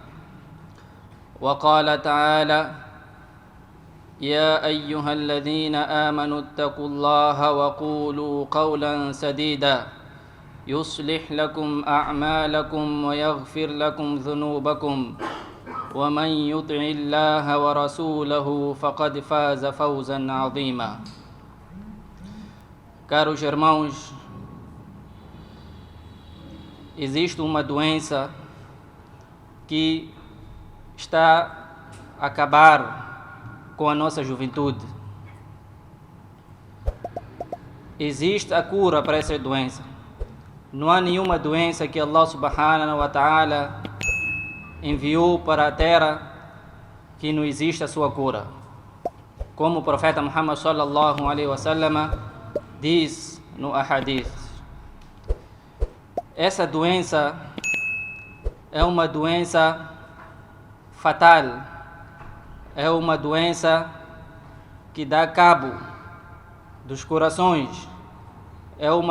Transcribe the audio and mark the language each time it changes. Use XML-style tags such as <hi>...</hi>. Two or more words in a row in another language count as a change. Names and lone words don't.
<ar>وقال تعالى: يا أيها الذين آمنوا اتقوا الله وقولوا قولا سديدا يصلح لكم أعمالكم ويغفر لكم ذنوبكم ومن يطع الله ورسوله فقد فاز فوزا عظيما.</ar> <pt>Caros irmãos, existe uma doença que está a acabar com a nossa juventude. Existe a cura para essa doença. Não há nenhuma doença que</pt> <ar>الله سبحانه وتعالى</ar> <pt>enviou para a terra que não exista a sua cura. Como o profeta Muhammad</pt> <ar>صلى الله عليه وسلم</ar> <pt>diz no ahadith, essa doença é uma doença fatal, é uma doença que dá cabo dos corações, é uma</pt>